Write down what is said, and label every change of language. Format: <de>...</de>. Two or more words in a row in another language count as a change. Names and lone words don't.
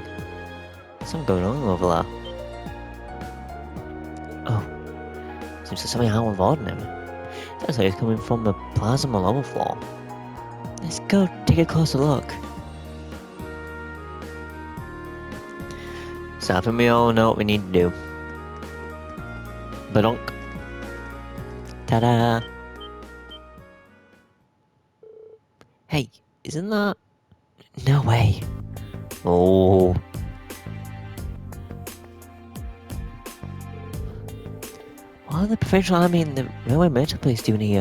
<en>Something going on over there. Oh, seems to something out of ordinary. Sounds like it's coming from the plaza lower floor. Let's go take a closer look. Stop and we all know what we need to do. Badonk. Ta-da! Hey, isn't that... No way. Oh... What are the Provincial Army and the Railway Military Police doing here?</en>